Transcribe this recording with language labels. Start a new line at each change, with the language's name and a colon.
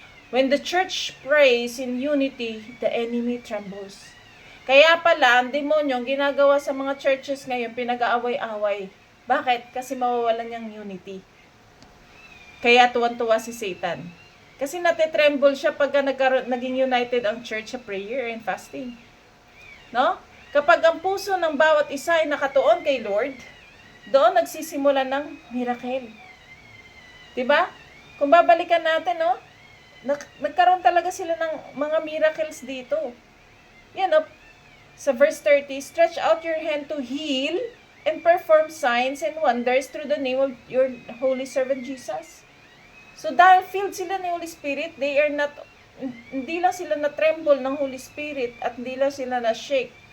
English: When the church prays in unity, the enemy trembles.
Filipino: Kaya pala, ang demonyo, ang ginagawa sa mga churches ngayon, pinag-aaway-away. Bakit? Kasi mawawalan niyang unity. Kaya tuwan-tuwa si Satan. Kasi natitremble siya pagka naging united ang church sa
English: prayer and fasting.
Filipino: No? Kapag ang puso ng bawat isa ay nakatuon kay Lord, doon nagsisimula ng miracle. Diba? Kung babalikan natin, no? Nagkaroon talaga sila ng mga miracles dito. Yan, no? Sa verse 30,
English: stretch out your hand to heal and perform signs and wonders through the name of your holy servant Jesus.
Filipino: So dahil filled sila ng Holy Spirit, hindi lang sila na-tremble ng Holy Spirit at hindi lang sila na-shake.